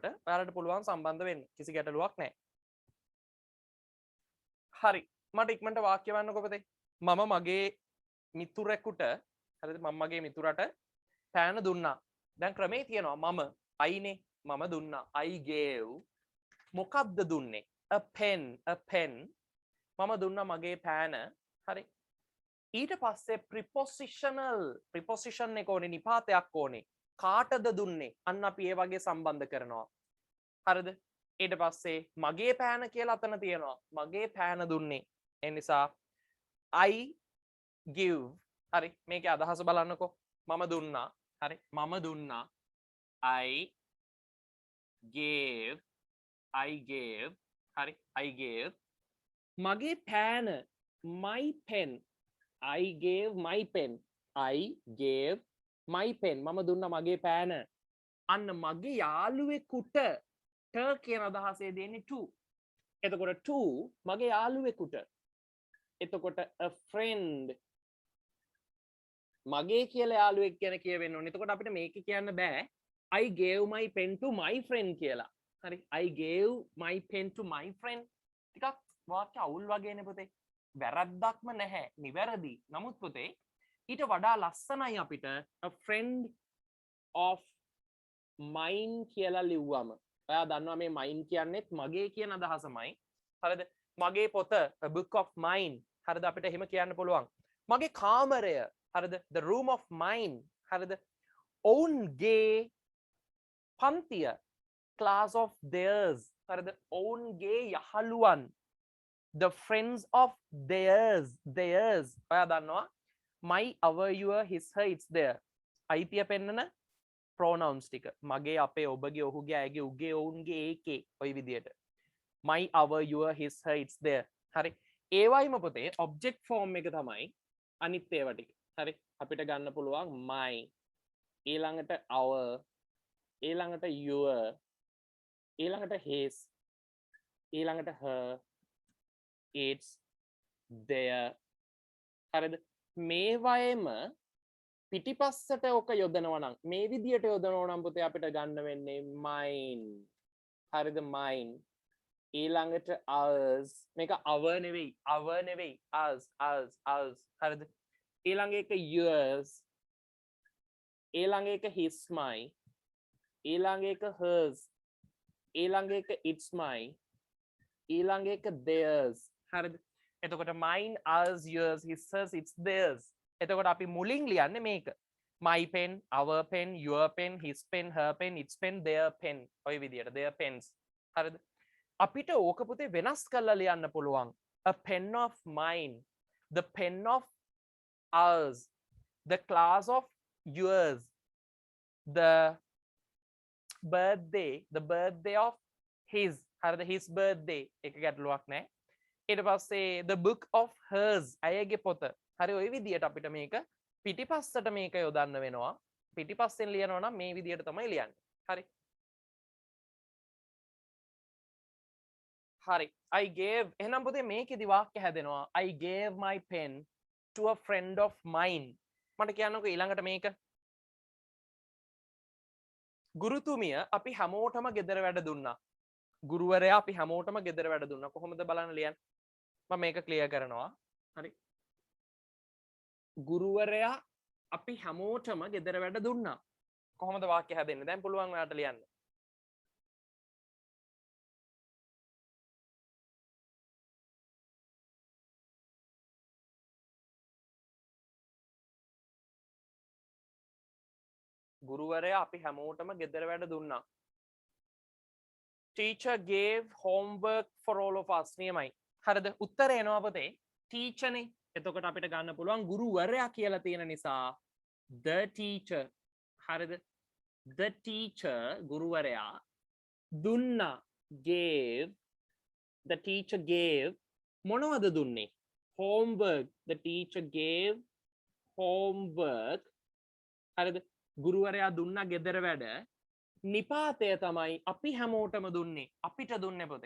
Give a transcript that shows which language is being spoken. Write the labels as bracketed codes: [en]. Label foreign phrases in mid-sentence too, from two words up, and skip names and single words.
[si] ඔයාලට පුළුවන් සම්බන්ධ වෙන්න. කිසි ගැටලුවක් නැහැ. හරි. මට ඉක්මනට වාක්‍ය වන්නකො පුතේ. මම මගේ මිතුරෙකුට හරිද? මම මගේ මිතුරට පෑන දුන්නා. දැන් ක්‍රමේ තියෙනවා මම අයිනේ මම දුන්නා. [en] I gave [si] මොකක්ද දුන්නේ [en] a pen [si] මම දුන්නා මගේ පෑන හරි ඊට පස්සේ preposition එක ඕනේ නිපාතයක් ඕනේ කාටද දුන්නේ අන්න අපි ඒ වගේ සම්බන්ධ කරනවා හරිද ඊට පස්සේ මගේ පෑන කියලා අතන තියෙනවා මගේ පෑන දුන්නේ ඒ නිසා [en] I give [si] හරි මේකේ අදහස බලන්නකෝ මම දුන්නා හරි මම දුන්නා I gave හරි [en] I gave [si] මගේ පෑන [en] my pen I gave my pen [si] මම දුන්නා මගේ පෑන අන්න මගේ යාළුවෙකුට ට කියන අදහසේ දෙන්නේ to එතකොට to මගේ යාළුවෙකුට එතකොට [en] a friend [si] මගේ කියලා යාළුවෙක් කියන කියවෙන්න ඕනේ එතකොට අපිට මේක කියන්න බෑ [en] I gave my pen to my friend [si] කියලා හරි [en] I gave my pen to my friend [si] ටිකක් වාක්‍ය අවුල් වගේනේ පුතේ වැරද්දක්ම නැහැ නිවැරදි නමුත් පුතේ ඊට වඩා ලස්සනයි අපිට [en] a friend of mine [si] කියලා ලිව්වම ඔයා දන්නවා මේ mine කියන්නේත් මගේ කියන අදහසමයි හරිද මගේ පොත [en] a book of mine [si] හරිද අපිට එහෙම කියන්න පුළුවන් මගේ කාමරය හරිද [en] the room of mine [si] හරිද ඔවුන්ගේ පන්තිය [en] class of theirs [si] හරිද ඔවුන්ගේ යහළුවන් [en] the friends of theirs [si] ඔයා දන්නවා [en] my our your his her it's there [si] අයිතිය පෙන්නන pronouns ටික මගේ අපේ ඔබගේ ඔහුගේ ඇගේ උගේ ඔවුන්ගේ ඒකේ ඔය විදියට [en] my our your his her it's there [si] හරි ඒවයිම පොතේ [en] object form [si] එක තමයි අනිත් ඒවා ටික හරි අපිට ගන්න පුළුවන් my ඊළඟට our ඊළඟට your ඊළඟට his ඊළඟට [en] her it's there [si] හරිද මේවයේම පිටිපස්සට ඔක යොදනවා නම් මේ විදියට යොදනවා නම් පුතේ අපිට ගන්න වෙන්නේ mine හරිද mine ඊළඟට ours මේක our නෙවෙයි us හරිද ඊළඟ එක yours ඊළඟ එක [en] his my [si] ඊළඟ එක hers ඊළඟ එක [en] it's my [si] ඊළඟ එක theirs හරිද එතකොට mine [en] ours yours his hers it's theirs [si] එතකොට අපි මුලින් ලියන්නේ මේක [en] my pen our pen your pen his pen her pen its pen their pen [si] ඔය විදියට [en] their pens [si] හරිද අපිට ඕක පුතේ වෙනස් කරලා ලියන්න පුළුවන් [en] a pen of mine the pen of ours the class of yours the birthday of his [si] හරිද [en] his birthday [si] එක ගැටලුවක් නැහැ ඊට පස්සේ [en] the book of hers [si] අයගේ පොත හරි ওই විදියට අපිට මේක පිටිපස්සට මේක යොදන්න වෙනවා පිටිපස්සෙන් ලියනවා නම් මේ විදියට තමයි ලියන්නේ හරි හරි [en] I gave [si] එහෙනම් පුතේ මේකෙදි වාක්‍ය හැදෙනවා [en] I gave my pen to a friend of mine [si] මට කියන්නකෝ ඊළඟට මේක ගුරුතුමිය අපි හැමෝටම ගෙදර වැඩ දුන්නා ගුරුවරයා අපි හැමෝටම ගෙදර වැඩ දුන්නා කොහොමද බලන්න ලියන්නේ මම මේක ක්ලියර් කරනවා හරි ගුරුවරයා අපි හැමෝටම ගෙදර වැඩ දුන්නා කොහොමද වාක්‍ය හැදෙන්නේ දැන් පුළුවන් ඔයාලට ලියන්න ගුරුවරයා අපි හැමෝටම ගෙදර වැඩ දුන්නා teacher [en] gave homework for all of us [si] නියමයි හරිද උත්තරේ එනවා පුතේ teacher නේ එතකොට අපිට ගන්න පුළුවන් ගුරුවරයා කියලා තියෙන නිසා [en] the teacher [si] හරිද [en] the teacher [si] ගුරුවරයා දුන්නා [en] gave the teacher gave [si] මොනවද දුන්නේ homework [en] the teacher gave homework [si] හරිද ගුරුවරයා දුන්නා ගෙදර වැඩ නිපාතය තමයි අපි හැමෝටම දුන්නේ අපිට දුන්නේ පොතේ